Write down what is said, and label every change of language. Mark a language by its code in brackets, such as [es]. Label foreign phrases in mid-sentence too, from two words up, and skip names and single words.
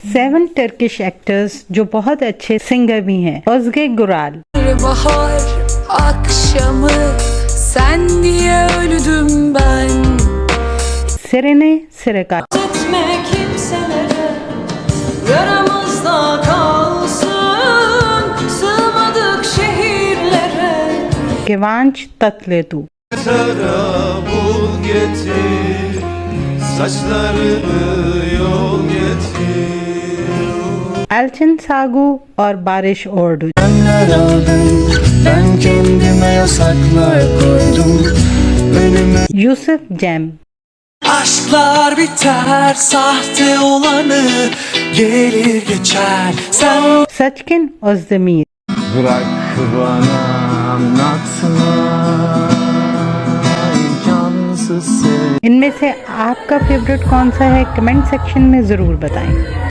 [hi] 7 [en] Turkish actors [hi] जो बहुत अच्छे सिंगर भी हैं। Özge Gural, [tr] Bahar akşamı sen diye öldüm ben. [hi] Serene Sireka, [tr] Etme kimselere yaramızda kalsın. Sığmadık şehirlere. [hi] Kıvanç Tatlıtuğ, [tr] Bul getir, saçlarını yol getir. [hi] Elçin Sagu और बारिश Ordu, [tr] Önler aldım, ben kendime yasaklar koydum. Önüme [hi] Yusuf Cem, [tr] aşklar biter, sahte olanı gelir geçer. Sen [hi] Sachkin Özdemir, [tr] bırak bana anlatma, imkansız. [hi] इनमें से आपका फेवरेट कौन सा है [en] comment section [hi] में ज़रूर बताएं।